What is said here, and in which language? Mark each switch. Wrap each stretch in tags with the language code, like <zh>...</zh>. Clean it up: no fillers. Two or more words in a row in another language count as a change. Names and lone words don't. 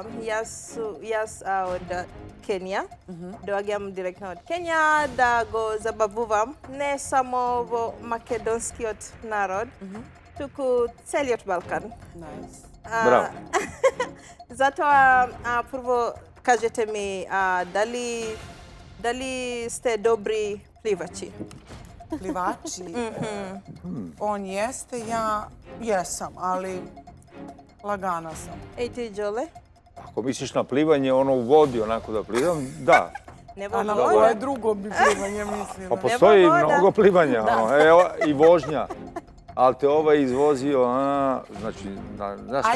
<mk>Јас од Кенија, доаѓам директно од Кенија да го забавувам не само во македонскиот народ, туку целиот Балкан.</mk> <en>Nice.</en> <mk>Браво. Затоа, прво кажете ми, дали сте добри пливачи?</mk> <sr>plivači, on jeste, ja jesam, ali lagana sam. Ej ti, Đole? Ako misliš na plivanje, ono u vodi, onako da plivam, da. Nebo A na voda? koje drugo bi plivanje mislila? Pa postoji voda. mnogo plivanja, ono, evo, i vožnja. Ali te ovaj izvozio, znači, znaš na šta</sr>